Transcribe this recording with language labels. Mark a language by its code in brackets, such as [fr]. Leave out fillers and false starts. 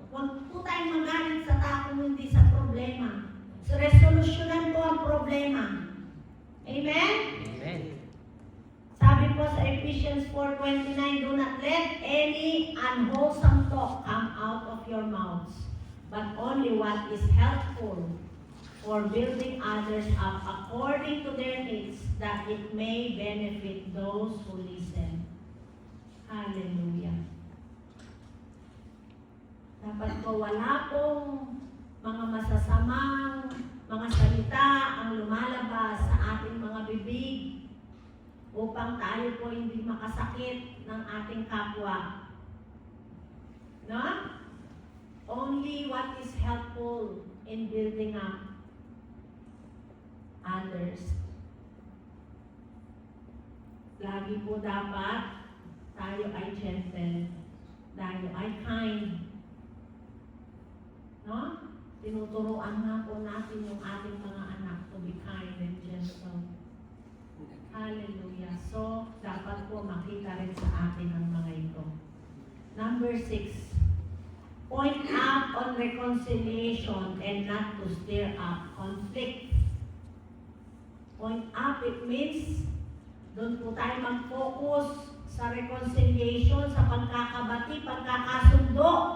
[tl] Huwag po tayong magalit sa tao hindi sa problema. So, resolusyonan po ang problema. Amen? Amen. Sabi po sa [en] Ephesians 4:29, do not let any unwholesome talk come out of your mouths, but only what is helpful for building others up according to their needs, that it may benefit those who listen. Hallelujah. [tl] Dapat po wala pong mga masasamang mga salita ang lumalabas sa ating mga bibig upang tayo po hindi makasakit ng ating kapwa. No? [en] Only what is helpful in building up others. [tl] Lagi po dapat tayo ay gentle, tayo ay kind. No? Tinuturuan nga po natin yung ating mga anak [en] to be kind and gentle. [tl] Hallelujah. So, dapat po makita rin sa atin ang mga ito. [en] Number 6, point out on reconciliation and not to stir up conflict. Point up, it means [tl] doon po tayo mag-focus sa reconciliation, sa pagkakabati, pagkakasundo.